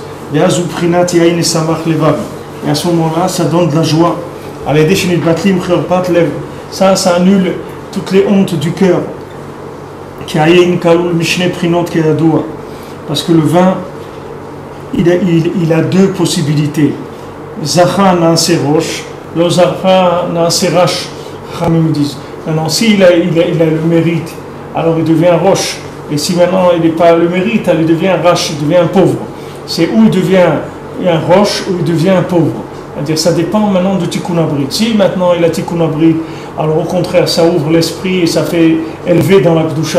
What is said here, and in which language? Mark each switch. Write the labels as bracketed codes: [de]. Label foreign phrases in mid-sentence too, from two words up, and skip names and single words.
[fr] Et à ce moment-là, ça donne de la joie. Ça annule toutes les hontes du cœur. Parce que le vin, il a deux possibilités. [he] זכה נעשה ראש לא זכה נעשה רש. [fr] Maintenant, s'il a le mérite, alors il devient roche. Et si maintenant il n'est pas le mérite, alors il devient rache, il devient un pauvre. C'est où il devient un roche ou il devient un pauvre. C'est-à-dire ça dépend maintenant de [he] תיקון הברית. [fr] Si maintenant il a [he] תיקון הברית, [fr] alors au contraire ça ouvre l'esprit et ça fait élever dans la kedusha.